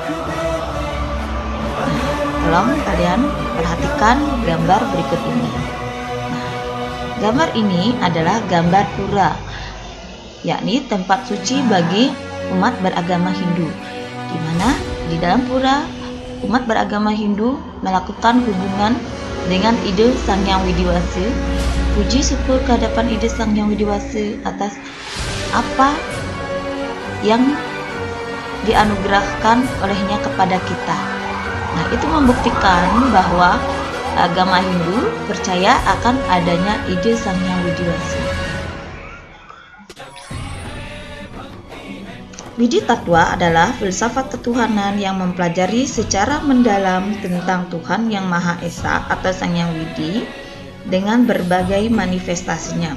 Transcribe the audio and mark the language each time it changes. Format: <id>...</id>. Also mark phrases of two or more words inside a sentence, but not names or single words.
<id>Nah, tolong kalian perhatikan gambar berikut ini. Nah, gambar ini adalah gambar pura, yakni tempat suci bagi umat beragama Hindu, di mana di dalam pura umat beragama Hindu melakukan hubungan dengan ide Sang Hyang Widi Wasi. Puji syukur kehadapan ide Sang Hyang Widi Wasi atas apa yang dianugerahkan olehnya kepada kita. Nah, itu membuktikan bahwa agama Hindu percaya akan adanya ide Sang Hyang Widi Wasi. Widi Tatwa adalah filsafat ketuhanan yang mempelajari secara mendalam tentang Tuhan yang Maha Esa atau Sang Hyang Widi dengan berbagai manifestasinya.</id>